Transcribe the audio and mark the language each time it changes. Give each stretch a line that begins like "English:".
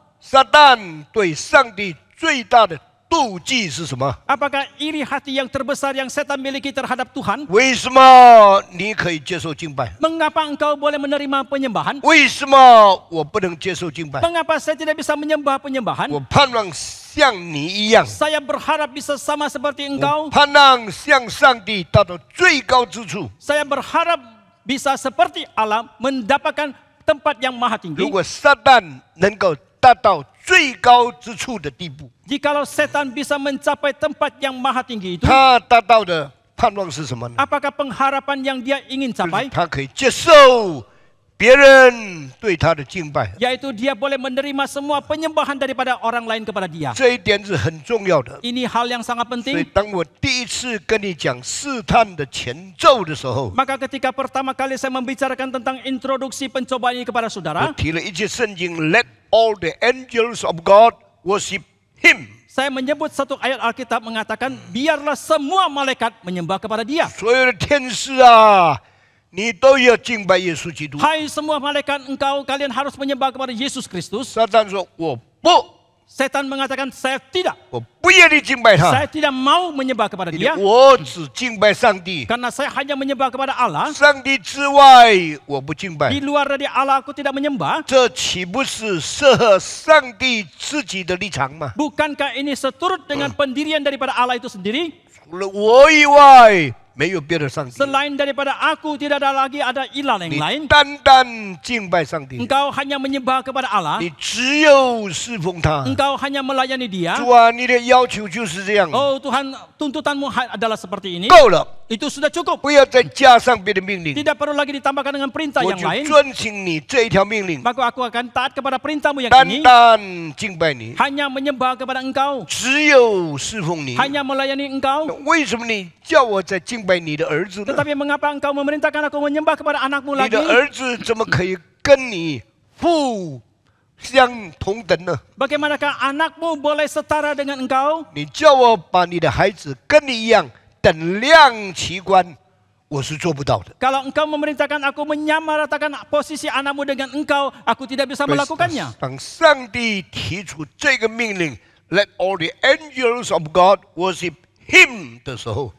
Chinese: 撒旦对上帝最大的妒忌是什么？
Indonesian: Apakah iri hati yang terbesar yang setan miliki terhadap Tuhan?
Chinese: 为什么你可以接受敬拜？
Indonesian: Mengapa engkau boleh menerima penyembahan?
Chinese: 为什么我不能接受敬拜？
Indonesian: Mengapa saya tidak bisa menyembah penyembahan?
Chinese: 我盼望像你一样，
Indonesian: Saya berharap bisa sama seperti
Chinese: 我
Indonesian: engkau.
Chinese: 盼望向上帝达到最高之处。
Indonesian: Saya berharap bisa seperti Allah mendapatkan tempat yang maha
Chinese: 如
Indonesian: tinggi.
Chinese: 果撒旦能够达到最高之处的地步，
Indonesian: Jikalau setan bisa mencapai tempat yang maha tinggi itu,
Chinese: 他达到的盼望是什么呢？
Indonesian: apakah pengharapan yang dia ingin
Chinese: 就是
Indonesian: capai?
Chinese: 他可以接受别人对他的敬拜，
Indonesian: yaitu dia boleh menerima semua penyembahan daripada orang lain kepada dia.
Chinese: 这一点是很重要的。
Indonesian: Ini hal yang sangat
Chinese: 所以
Indonesian: penting.
Chinese: 当我第一次跟你讲试探的前奏的时候，
Indonesian: Maka ketika pertama kali saya membicarakan tentang introduksi pencobaan ini kepada saudara,
Chinese: 提了一节圣经 ，
English: Let all the angels of God worship Him。
Indonesian: saya menyebut satu ayat Alkitab mengatakan, biarlah semua malaikat menyembah kepada dia.
Chinese: 所有的天使啊，你都要敬拜耶稣基督。
Indonesian: Hai semua malaikat, kalian harus menyembah kepada Yesus Kristus.
Chinese: 撒旦说：“我不，
Indonesian: Setan mengatakan, saya tidak.
Chinese: 我不愿意敬拜他，
Indonesian: Saya tidak mau menyembah kepada
Chinese: 因为
Indonesian: dia.
Chinese: 我只敬拜上帝，
Indonesian: Karena saya hanya menyembah kepada Allah.
Chinese: 上帝之外我不敬拜
Indonesian: Di。 luar dari Allah aku tidak menyembah.
Chinese: 这岂不是适合上帝自己的立场吗？
Indonesian: Bukankah ini seturut dengan pendirian daripada Allah itu sendiri?
Chinese: 除了我以外，没有别的上帝。
Indonesian: Selain daripada aku tidak ada lagi ada ilah yang
Chinese: 你
Indonesian: lain.
Chinese: 单单敬拜上帝，
Indonesian: Engkau hanya menyembah kepada Allah.
Chinese: 你只有侍奉他。
Indonesian: Engkau hanya melayani dia.
Chinese: 主啊，你的要求就是这样，
Indonesian: Oh Tuhan, tuntutanmu adalah seperti ini.
Chinese: 够了，
Indonesian: Itu sudah cukup.
Chinese: 不要再加上别的命令。
Indonesian: Tidak perlu lagi ditambahkan dengan perintah
Chinese: 我
Indonesian: yang
Chinese: 就
Indonesian: lain.
Chinese: 遵行你这一条命令，
Indonesian: Maka aku akan taat kepada perintahmu yang
Chinese: 单
Indonesian: ini.
Chinese: 单敬拜你，
Indonesian: Hanya menyembah kepada engkau.
Chinese: 只有侍奉你。
Indonesian: Hanya melayani engkau.
Chinese: 那为什么你叫我在敬拜你的儿子呢？
Indonesian: Tetapi mengapa engkau memerintahkan aku menyembah kepada anakmu
Chinese: 你
Indonesian: lagi?
Chinese: 的儿子怎么可以跟你父相同等呢？
Indonesian: Bagaimanakah anakmu boleh setara dengan engkau?
Chinese: 你叫我把你的孩子跟你一样等量齐观，我是做不到的。
Indonesian: Kalau engkau memerintahkan aku menyamaratakan posisi anakmu dengan engkau, aku tidak bisa melakukannya.
Chinese: 当上帝提出这个命令 ，
English: Let all the angels of God worship Him
Chinese: 的时候，